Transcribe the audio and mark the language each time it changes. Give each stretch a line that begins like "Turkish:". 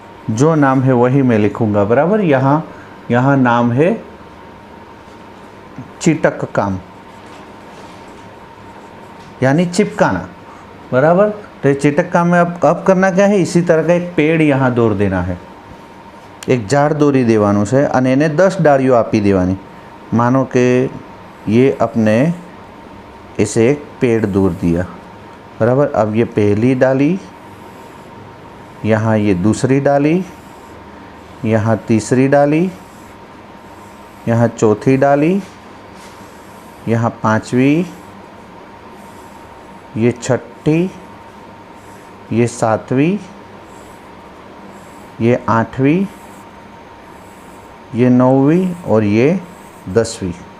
Hindi: जो नाम है वही मैं लिखूँगा, बराबर। यहाँ नाम है चिटक काम, यानी चिपकाना, बराबर। तो ये चिटक काम में अब करना क्या है, इसी तरह का एक पेड़ यहाँ दौर देना है। एक झाड़
Gujarati: દોરી દેવાનું છે અને એને 10 ડાળીઓ આપી દેવાની।
Hindi: मानो कि ये अपने इसे एक पेड़ दूर दिया, बराबर। अब ये पहली डाली, यहाँ ये दूसरी डाली, यहाँ तीसरी डाली, यहाँ चौथी डाली, यहाँ पांचवी, ये छठी, ये सातवीं, ये आठवीं, ये नौवीं और ये 10वीं।